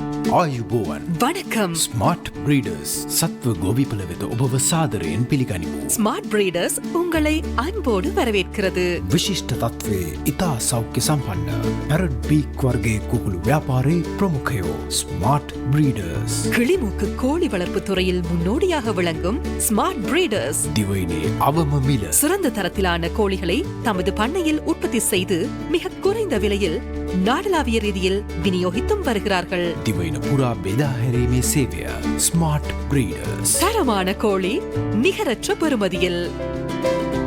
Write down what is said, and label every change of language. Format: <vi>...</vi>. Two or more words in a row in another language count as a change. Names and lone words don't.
<si>ආයුබෝවන්.</si> <ta>வணக்கம்.</ta> <si>ස්මාර්ට් බ්‍රීඩර්ස් සත්ව ගොවිපළ වෙත ඔබව සාදරයෙන් පිළිගනිමු.</si> <ta>ஸ்மார்ட் பிரீடர்ஸ் உங்களை அன்போடு வரவேற்கிறது.</ta> <si>විශිෂ්ට තත්ත්වයේ ඉතා සෞඛ්‍ය සම්පන්න පැරට් බීක් වර්ගයේ කුකුළු ව්‍යාපාරයේ ප්‍රමුඛයෝ ස්මාර්ට් බ්‍රීඩර්ස්.</si> <ta>கிளிமூக்கு கோழி வளர்ப்பு துறையில் முன்னோடியாக விளங்கும் ஸ்மார்ட் பிரீடர்ஸ்</ta> <si>දිවයිනේ අවම මිල.</si> <ta>சிறந்த தரத்திலான கோழிகளை தமது பண்ணையில் உற்பத்தி செய்து மிக குறைந்த விலையில் நாடளாவிய ரீதியில் விநியோகித்தும் வருகிறார்கள்.</ta> <si>දිවයින පුරා බෙදා හැරීමේ සේවය ස්මාර්ට් බ්‍රීඩර්ස්.</si> <ta>தரமான கோழி நிகரற்ற பெறுமதியில்.</ta>